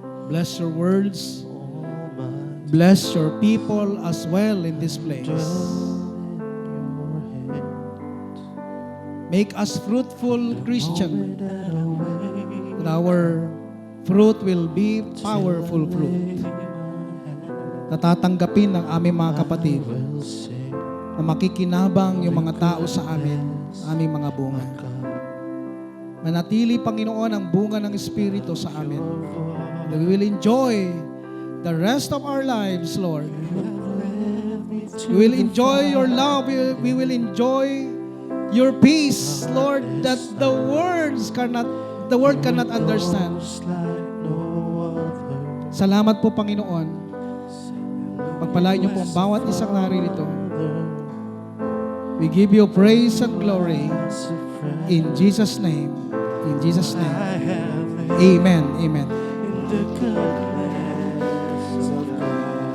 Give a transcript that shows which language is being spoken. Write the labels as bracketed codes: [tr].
[en] Bless your words. Bless your people as well in this place. Make us fruitful Christian, that our fruit will be powerful fruit. [tl] Natatanggapin ng aming mga kapatid na makikinabang yung mga tao sa amin, aming mga bunga. Manatili, Panginoon, ang bunga ng Espiritu sa amin. [en] That we will enjoy the rest of our lives, Lord. We will enjoy your love. We will enjoy your peace, Lord, that the world cannot understand. [tl] Salamat po, Panginoon. Pagpalain niyo po ang bawat isang naririto. [en] We give you praise and glory in Jesus' name. In Jesus' name. Amen. Amen. the goodness of God.